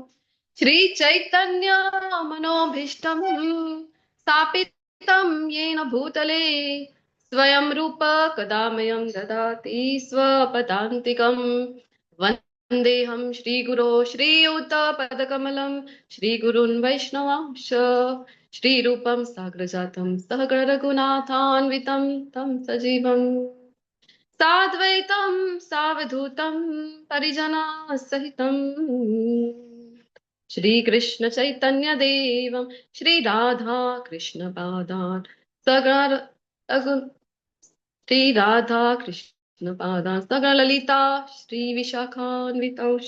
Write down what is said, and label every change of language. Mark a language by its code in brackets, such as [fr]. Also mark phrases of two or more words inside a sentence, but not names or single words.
[sa] શ્રી ચૈતન્ય મનોભીષ્ટમ સ્થાપિतं येन ભૂતલે સ્વયં રૂપ કદા મह्यं દદાતિ સ્વપદાન્તિકम्. વંદેહં શ્રીગુરો શ્રીયુતપદકમलं શ્રીગુરૂन् વૈષ્ણવાંશ श्रीरूपं साग्रजातं सहगण रघुनाथान्वितं तं सजीवं साद्वैतं सावधूतं परिजना सहितं श्रीकृष्ण चैतन्य देवं श्री राधा कृष्ण पादान् सगण श्री राधा कृष्ण पादान् सगण ललिता श्री विशाखान्वितंश.